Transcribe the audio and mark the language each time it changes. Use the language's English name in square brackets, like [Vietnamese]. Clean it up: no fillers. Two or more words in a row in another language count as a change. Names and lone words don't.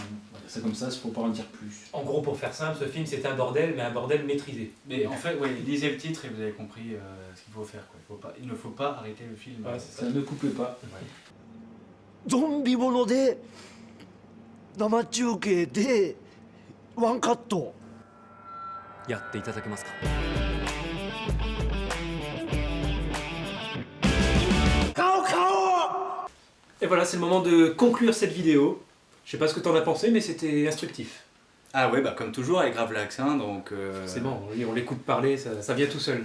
[French] C'est comme ça, il ne faut pas en dire plus. En gros, pour faire simple, ce film c'est un bordel, mais un bordel maîtrisé. Mais en fait, lisez le titre et vous avez compris ce qu'il faut faire. Il ne faut pas arrêter le film. Ça ne coupez pas. Zombie mono de namachuke de one cut. [Japanese] やっていただけますか? [French] Et voilà, c'est le moment de conclure cette vidéo. Je sais pas ce que t'en as pensé, mais c'était instructif. Ah ouais, comme toujours avec Gravelax, donc... C'est bon, on l'écoute parler, ça vient tout seul.